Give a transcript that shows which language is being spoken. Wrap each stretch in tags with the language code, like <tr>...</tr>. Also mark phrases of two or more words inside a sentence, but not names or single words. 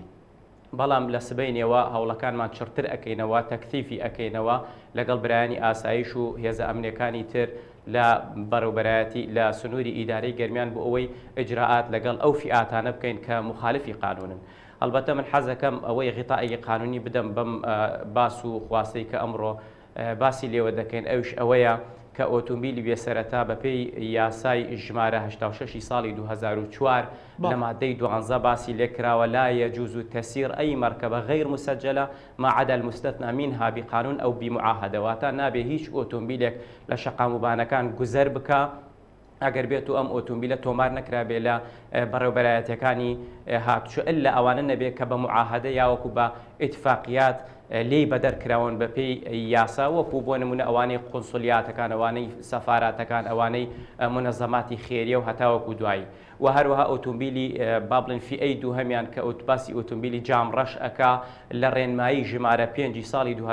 <ckb>بەڵام لە سبەینەوە هەوڵەکانمان چرتر ئەەکەینەوە تەکتیفی ئەەکەینەوە لەگەڵ برایانی ئاسایش و هێزە ئەمنیەکانی تر لە بەڕێوەبەرایەتی لە سنووری ئیدارەی گەرمیان بۆ ئەوەی ئجراعات لەگەڵ ئەو فئاتانە بکەین کە مخالفی قانونن. البته من حەزەکەم ئەوەی غیتائی قانونی بدەم بەم باس و خواستەی کە ئەمڕۆ باسی لێوە دەکەین ئەوش ئەوەیە کە ئۆتۆمبیلی بێسەرەتا بەپێی یاسای ژمارە 86 ساڵی 2004 لە مادەی 12 باسی لێکراوە</ckb> <ar>لا يجوز تسيير أي مركبة غير مسجلة ما عدا المستثنى منها بقانون أو بمعاهدة واتە</ar> <ckb>نابێ هیچ ئۆتۆمبیلێک لە شەقاموبانەکان گوزەر بکە ئەگەر بێت و ئەم ئۆتۆمبیلە تۆمار نەکرابێ لە بەڕێوەبەرایەتەکانی هاتوچۆ ئللا ئەوانە نەبێت کە بە معاهدە یاوەکو بە ئیتفاقیات لێی بەدەرکراون بەپێی یاسا وەکو بۆ نمونە ئەوانەی قونسولیاتەکان ئەوانەی سەفاراتەکان ئەوانەی منەزەماتی خێریە و هەتاوەکو دوایی و هەروەها ئۆتۆمبیلی با بڵێن فئەی دووهەمیان کە ئۆتوباسی ئۆتۆمبیلی جام ڕەش ئەکا لە ڕێنمایی ژمارە 5 ساڵی</ckb>